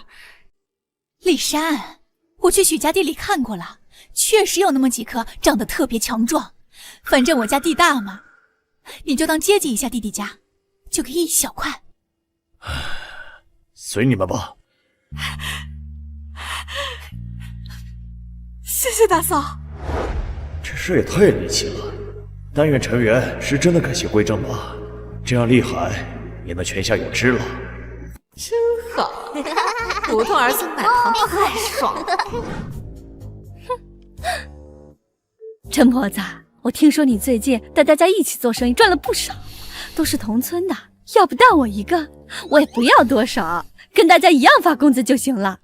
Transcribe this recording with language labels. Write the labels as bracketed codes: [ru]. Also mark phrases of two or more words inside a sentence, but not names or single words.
[zh] 麗珊，我去許家地裡看過了，確實有那麼幾棵長得特別強壯。反正我家地大嘛，你就當接濟一下弟弟家，就給一小塊。隨你們吧。謝謝大嫂。這事也太離奇了，但願陳元是真的改邪歸正吧，這樣厲害也能泉下有知了。真好，胡同兒送奶糖太爽了。陳婆子，我聽說你最近帶大家一起做生意賺了不少，都是同村的，要不帶我一個，我也不要多少，跟大家一樣發工資就行了。